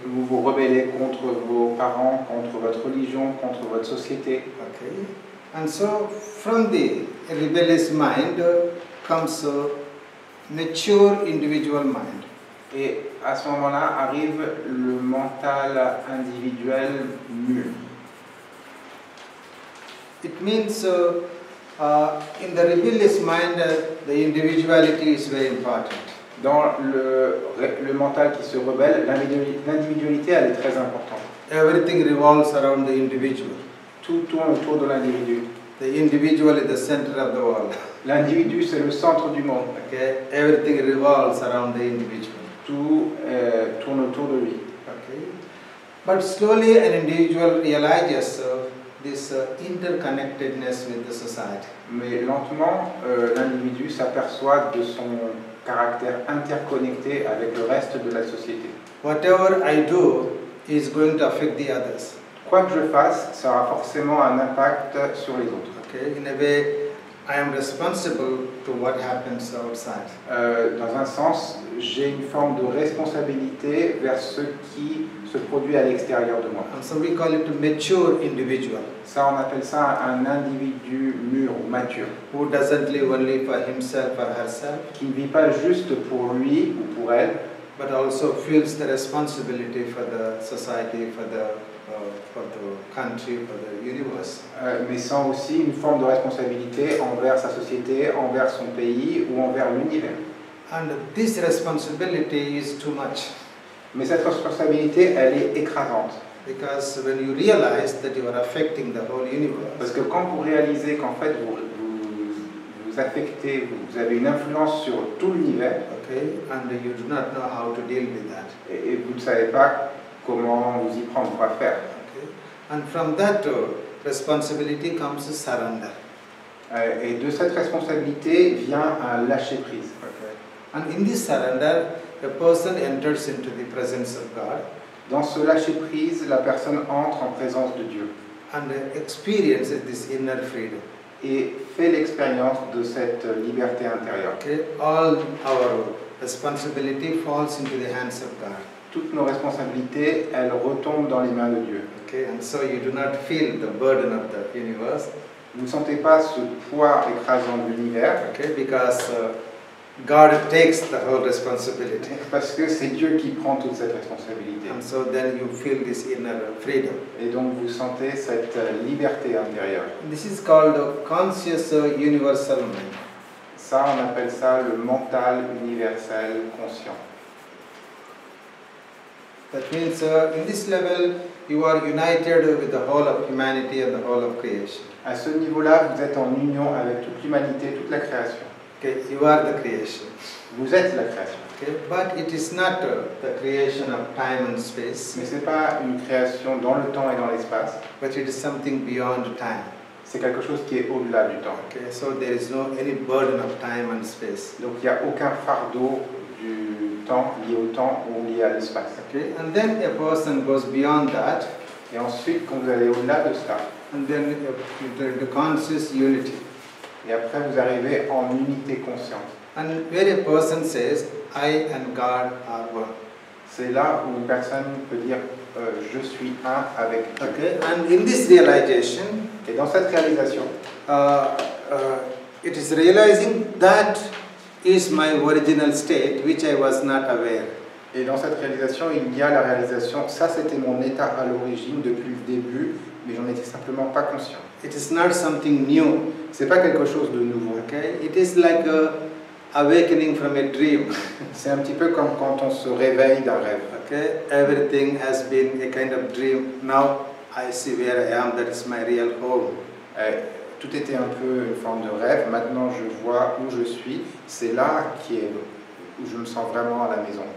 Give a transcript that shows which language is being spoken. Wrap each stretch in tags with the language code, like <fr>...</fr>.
<fr>Vous vous rebellez contre vos parents, contre votre religion, contre votre société.</fr> <en>Okay, and so from the rebellious mind comes a mature individual mind.</en> <fr>Et à ce moment-là arrive le mental individuel mûr.</fr> <en>It means in the rebellious mind, the individuality is very important.</en> <fr>Dans le mental qui se rebelle, l'individualité, elle est très importante.</fr> <en>Everything revolves around the individual.</en> <fr>Tout tourne autour de l'individu.</fr> <en>The individual is the center of the world.</en> <fr>L'individu, c'est le centre du monde.</fr> <en>Okay, everything revolves around the individual.</en> <fr>Tout tourne autour de lui.</fr> <en>Okay, but slowly an individual realizes this interconnectedness with the society.</en> <fr>Mais lentement, l'individu s'aperçoit de son caractère interconnecté avec le reste de la société.</fr> <en>Whatever I do is going to affect the others.</en> <fr>Quoi que je fasse, ça aura forcément un impact sur les autres.</fr> <en>Okay, in a way, I am responsible to what happens outside.</en> <fr>Dans un sens, j'ai une forme de responsabilité vers ce qui se produit à l'extérieur de moi.</fr> <en>And so we call it a mature individual.</en> <fr>Ça, on appelle ça un individu mûr ou mature.</fr> <en>Who doesn't live only for himself or herself,</en> <fr>Qui ne vit pas juste pour lui ou pour elle,</fr> <en>but also feels the responsibility for the society, for the country, for the universe.</en> <fr>Mais sent aussi une forme de responsabilité envers sa société, envers son pays ou envers l'univers.</fr> <en>And this responsibility is too much.</en> <fr>Mais cette responsabilité, elle est écrasante.</fr> <en>Because when you realize that you are affecting the whole universe,</en> <fr>Parce que quand vous réalisez qu'en fait vous affectez, vous avez une influence sur tout l'univers,</fr> <en>okay, and you do not know how to deal with that.</en> <fr>et vous ne savez pas comment vous y prendre, quoi faire.</fr> <en>Okay, and from that responsibility comes surrender.</en> <fr>Et de cette responsabilité vient un lâcher prise.</fr> <en>Okay, and in this surrender, a person enters into the presence of God.</en> <fr>Dans ce lâcher prise, la personne entre en présence de Dieu</fr> <en>And experiences this inner freedom.</en> <fr>et fait l'expérience de cette liberté intérieure.</fr> <en>Okay, all our responsibility falls into the hands of God.</en> <fr>Toutes nos responsabilités, elles retombent dans les mains de Dieu.</fr> <en>Okay, and so you do not feel the burden of the universe.</en> <fr>Vous ne sentez pas ce poids écrasant de l'univers,</fr> <en>Okay, because God takes the whole responsibility.</en> <fr>parce que c'est Dieu qui prend toute cette responsabilité.</fr> <en>And so then you feel this inner freedom.</en> <fr>Et donc vous sentez cette liberté intérieure.</fr> <en>This is called a conscious universal mind.</en> <fr>Ça, on appelle ça le mental universel conscient.</fr> <en>That means in this level you are united with the whole of humanity and the whole of creation.</en> <fr>À ce niveau-là, vous êtes en union avec toute l'humanité, toute la création.</fr> <en>Okay, you are the creation.</en> <fr>Vous êtes la création.</fr> <en>Okay, but it is not the creation of time and space,</en> <fr>Mais ce n'est pas une création dans le temps et dans l'espace.</fr> <en>but it is something beyond time.</en> <fr>C'est quelque chose qui est au-delà du temps.</fr> <en>Okay, so there is no any burden of time and space.</en> <fr>Donc il n'y a aucun fardeau du temps lié au temps ou lié à l'espace.</fr> <en>Okay, and then a person goes beyond that,</en> <fr>Et ensuite, quand vous allez au-delà de ça,</fr> <en>and then the conscious unity.</en> <fr>et après vous arrivez en unité consciente.</fr> <en>And where a person says, I and God are one.</en> <fr>C'est là où une personne peut dire je suis un avec Dieu.</fr> <en>Okay, and in this realization,</en> <fr>Et dans cette réalisation,</fr> <en>it is realizing that is my original state, which I was not aware.</en> <fr>et dans cette réalisation, il y a la réalisation, ça c'était mon état à l'origine depuis le début, mais j'en étais simplement pas conscient.</fr> <en>It is not something new.</en> <fr>C'est pas quelque chose de nouveau.</fr> <en>Okay, it is like a awakening from a dream.</en> <fr>C'est un petit peu comme quand on se réveille d'un rêve.</fr> <en>Okay, everything has been a kind of dream. Now I see where I am. That is my real home.</en> <fr>Tout était un peu une forme de rêve. Maintenant, je vois où je suis. C'est là où je me sens vraiment à la maison.</fr>